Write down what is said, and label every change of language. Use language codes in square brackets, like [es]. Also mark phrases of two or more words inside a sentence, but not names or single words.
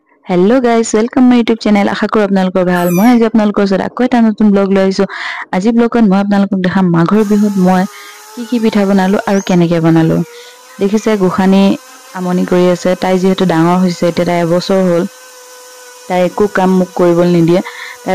[en] Hello guys welcome my YouTube channel [hi] आशा करो [as] আপোনালোকৰ ভাল মই আজি আপোনালোকৰ ওচৰত আকৌ এটা নতুন ব্লগ লৈ আহিছো আজি ব্লগত মই আপোনালোকক দেখাম মাঘৰ বিহুত মই কি পিঠা বনালো আৰু কেনেকৈ বনালো দেখিছে গোখানী আমনি কৰি আছে তাই যেহেতু ডাঙৰ হৈছে এতিয়া তাই এবছৰ হ'ল তাই একো কাম মোক কৰিবলৈ নিদিয়ে তাই